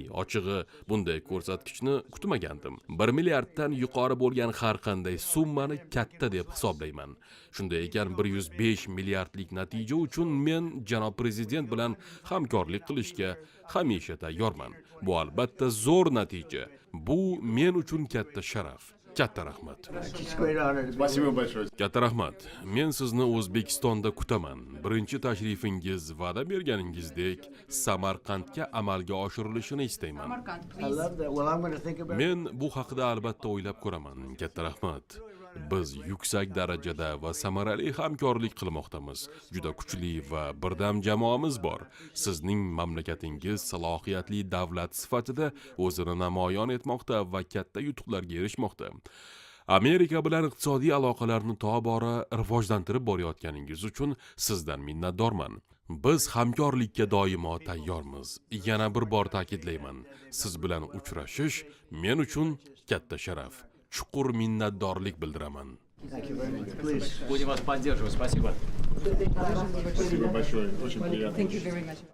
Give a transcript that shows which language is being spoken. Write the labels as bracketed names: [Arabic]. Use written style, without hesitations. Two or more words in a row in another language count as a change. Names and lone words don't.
[Uzbek] Ochig'i, bunday ko'rsatkichni kutmagandim. 1 milliarddan yuqori bo'lgan har qanday summani katta deb hisoblayman. Shunday ekan 105 milliardlik natija uchun men janob prezident bilan hamkorlik qilishga hamisha tayyorman. Bu albatta zo'r natija. Bu men uchun katta sharaf. katta rahmat. [English] It's a great honor to be [Russian] Спасибо большое. [Uzbek] Katta rahmat. Men sizni O'zbekistonda kutaman. Birinchi tashrifingiz va'da berganingizdek Samarqandga amalga oshirilishini istayman. [English] Samarkand, I please. love that. Well, I'm going to think about it. [Uzbek] Men bu haqida albatta o'ylab ko'raman. Katta rahmat. Biz yuksak darajada va samarali hamkorlik qilmoqdamiz. Juda kuchli va birdam jamoamiz bor. Sizning mamlakatingiz salohiyatli davlat sifatida o'zini namoyon etmoqda va katta yutuqlarga erishmoqda. Amerika bilan iqtisodiy aloqalarni tobora rivojlantirib borayotganingiz uchun sizdan minnatdorman. Biz hamkorlikka doimo tayyormiz. Yana bir bor ta'kidlayman. Siz bilan uchrashish men uchun katta sharaf. Chuqur minnatdorlik bildiraman. [English] Thank you very much. Please. [Russian] Будем вас поддерживать. Спасибо. Спасибо большое. Очень приятно. [English] Thank you very much.